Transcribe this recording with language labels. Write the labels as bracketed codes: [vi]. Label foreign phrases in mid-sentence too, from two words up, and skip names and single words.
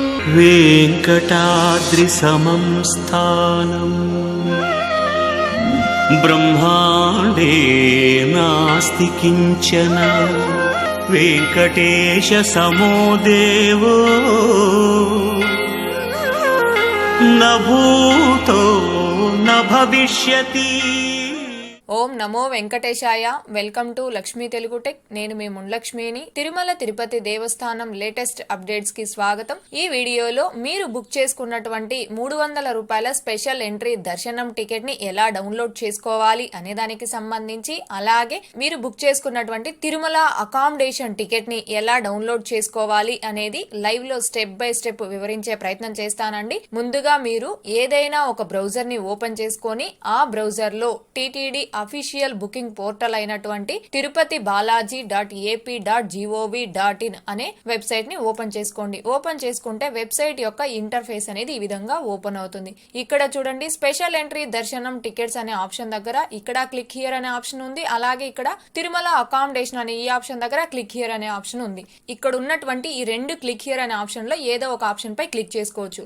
[sa] वेङ्कटाद्रिसमं स्थानं ब्रह्माण्डे नास्ति किञ्चन वेङ्कटेशसमो देवो न भूतो न भविष्यति। ఓం నమో వెంకటేశాయ. [en] welcome to [te] లక్ష్మీ తెలుగు టెక్. నేను మీ మున్లక్ష్మిని. తిరుమల తిరుపతి దేవస్థానం [en] latest updates [te] కి స్వాగతం. ఈ వీడియోలో మీరు బుక్ చేసుకున్నటువంటి 300 రూపాయల [en] special entry [te] దర్శనం టికెట్ ని ఎలా డౌన్లోడ్ చేసుకోవాలి అనే దానికి సంబంధించి, అలాగే మీరు బుక్ చేసుకున్నటువంటి తిరుమల [en] accommodation ticket [te] ని ఎలా డౌన్లోడ్ చేసుకోవాలి అనేది లైవ్ లో [en] step by step [te] వివరించే ప్రయత్నం చేస్తానండి. ముందుగా మీరు ఏదైనా ఒక బ్రౌజర్ ని ఓపెన్ చేసుకొని ఆ బ్రౌజర్ లో టీటీడీ [en] official booking portal [te] అయినటువంటి tirupati.ap.gov.in అనే వెబ్సైట్ ని ఓపెన్ చేసుకోండి. ఓపెన్ చేసుకుంటే వెబ్సైట్ యొక్క ఇంటర్ఫేస్ అనేది ఈ విధంగా ఓపెన్ అవుతుంది. ఇక్కడ చూడండి, [en] special entry [te] దర్శనం టికెట్స్ అనే ఆప్షన్ దగ్గర ఇక్కడ [en] click here [te] అనే ఆప్షన్ ఉంది. అలాగే ఇక్కడ తిరుమల అకామిడేషన్ అనే ఈ ఆప్షన్ దగ్గర [en] click here [te] అనే ఆప్షన్ ఉంది. ఇక్కడ ఉన్నటువంటి ఈ రెండు [en] click here [te] అనే ఆప్షన్ లో ఏదో ఒక ఆప్షన్ పై క్లిక్ చేసుకోవచ్చు.